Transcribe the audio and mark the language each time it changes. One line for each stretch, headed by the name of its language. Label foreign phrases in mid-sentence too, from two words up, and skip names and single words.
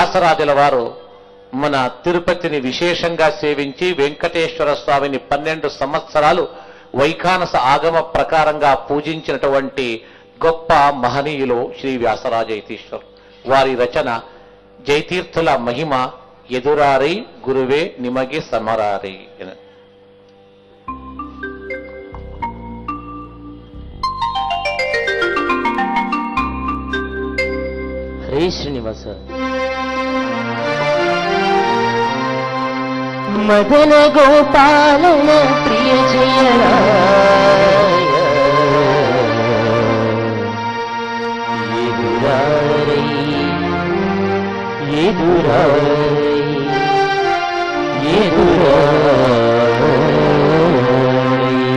Telugu: వ్యాసరాజుల వారు మన తిరుపతిని విశేషంగా సేవించి వెంకటేశ్వర స్వామిని 12 సంవత్సరాలు వైఖానస ఆగమ ప్రకారంగా పూజించినటువంటి గొప్ప మహనీయులు శ్రీ వ్యాసరాజ యతీశ్వర్. వారి రచన జయతీర్థుల మహిమ
Kannada: ಎದುರಾರೈ ಗುರುವೇ ನಿಮಗೆ ಸಮರಾರೈ. ಹರೇ ಶ್ರೀನಿವಾಸ. ಮದನ ಗೋಪಾಲನ ಪ್ರಿಯ ಜಯರಾಯ ಎದುರಾರೈ ಎದುರಾರೈ ಎದುರಾರೈ.